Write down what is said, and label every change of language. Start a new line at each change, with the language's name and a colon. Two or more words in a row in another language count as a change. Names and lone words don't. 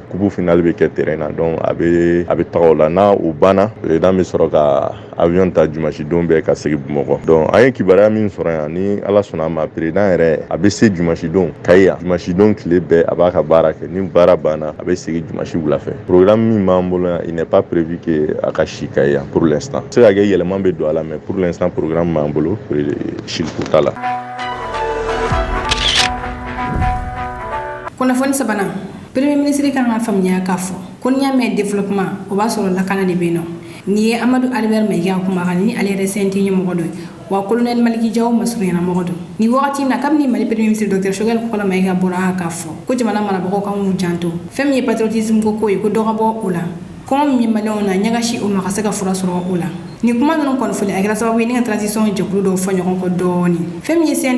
Bambara: kubu final bɛ kɛ terrain na donc a bɛ taga o la n'a o banna président bɛ sɔrɔ ka avion ta dimanche don bɛɛ ka segin Bamakɔ donc an ye kibaruya min sɔrɔ yan ni Ala sɔnna a ma président yɛrɛ a bɛ se dimanche don Kayi yan dimanche don tile bɛɛ a b'a ka baara kɛ ni baara banna a bɛ segin dimanche wula fɛ programme min b'an bolo yan
French: il n'est pas prévu que
Bambara: a ka si Kayi yan
French: pour l'instant
Bambara: se ka kɛ yɛlɛma bɛ don a la mais
French: pour l'instant
Bambara: programme b'an bolo siliko t'a la. kunnafoni sabanan
French: premier ministre
Bambara: kan ka faamuya k'a fɔ ko n'i y'a mɛn développement o b'a sɔrɔ lakana de bɛ yen nɔ nin ye Amadu Albert Mayiga kuma kan ni ale yɛrɛ CNT ɲɛmɔgɔ dɔ ye wa colonel Maliki Jawo masurunyana mɔgɔ don ni wagati in na kabini Mali
French: premier ministre
Bambara: Dr Choguel Kokala Mayiga bɔra k'a fɔ ko jamana marabagaw kan k'u janto fɛn min ye patriotisme ko ye ko dɔ ka bɔ o la kɔngɔ min ye maliyɛnw na ɲagasi o ma ka se ka fura sɔrɔ o la ni kuma ninnu kɔni fɔli a kɛra sababu ye ni ka transition jɛkulu dɔw fɔ ɲɔgɔn kɔ dɔɔni fɛn min ye CNT